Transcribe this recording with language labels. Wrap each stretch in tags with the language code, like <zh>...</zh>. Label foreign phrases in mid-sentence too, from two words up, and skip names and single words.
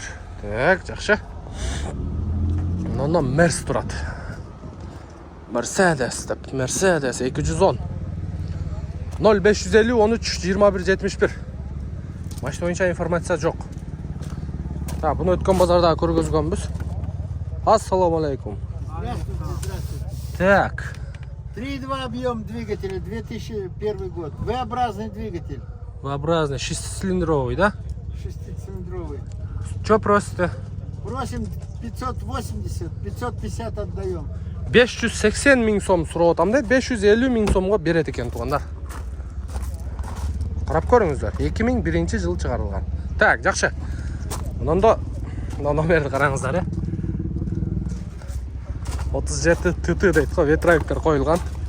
<kk>Так, жақсы. Мынанда Мерс тұрады. Mercedes деп, Mercedes 210. 0550 13 21 71. Машина ойынша информация жоқ. Так, бұны өткен базарда көргізгенбіз.</kk> <ar>السلام عليكم.</ar> <ru>Здравствуйте. Так. 3.2 объем двигателя, 2001 год. V-образный двигатель. V-образный, 6-цилиндровый, да? 6-цилиндровый. Что просите? Просим 580, 550 отдаем.</ru> <kk>580 мың сом сұрап отам дейді, 550 мың сомға береді екен туғандар. Қарап көріңіздер, 2001 жыл шығарылған. Так, жақсы. Мұнда номерді қараңыздар, 37 ТТ дейді ғой, ветровиктер қойылған.</kk>